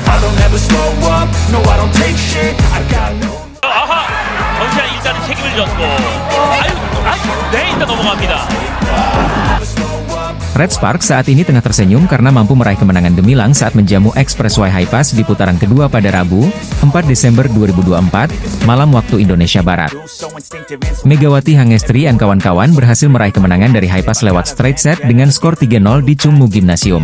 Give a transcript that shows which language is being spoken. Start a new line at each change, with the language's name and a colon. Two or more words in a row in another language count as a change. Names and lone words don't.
English: don't ever slow up, no I don't take shit, I got no. 아하!
Korean: 정시환 일단은 책임을 졌고 네, 일단 넘어갑니다.
Indonesian: Red Sparks saat ini tengah tersenyum karena mampu meraih kemenangan gemilang saat menjamu Expressway High Pass di putaran kedua pada Rabu, 4 Desember 2024, malam waktu Indonesia Barat. Megawati Hangestri dan kawan-kawan berhasil meraih kemenangan dari High Pass lewat
English: straight set
Indonesian: dengan skor 3-0 di Chungmu Gymnasium.